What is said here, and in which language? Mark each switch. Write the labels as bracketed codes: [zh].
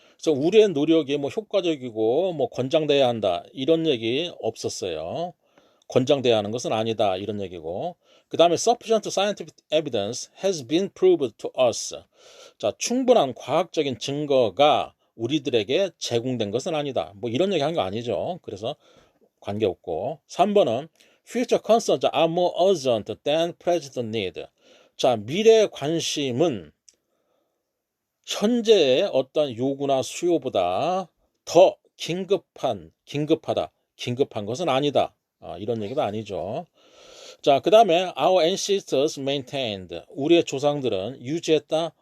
[ko] 그래서 우리의 노력이 뭐 효과적이고 뭐 권장돼야 한다 이런 얘기 없었어요. 권장돼야 하는 것은 아니다 이런 얘기고. 그 다음에 [en] sufficient scientific evidence has been proved to us. [ko] 자, 충분한 과학적인 증거가 우리들에게 제공된 것은 아니다. 뭐 이런 얘기 한 거 아니죠. 그래서 관계없고. 3번은 [en] future concerns are more urgent than present need. [ko] 자, 미래의 관심은 현재의 어떤 요구나 수요보다 더 긴급하다. 긴급한 것은 아니다. 이런 얘기도 아니죠. 자, 그 다음에 [en] our ancestors maintained. [ko] 우리의 조상들은 유지했다.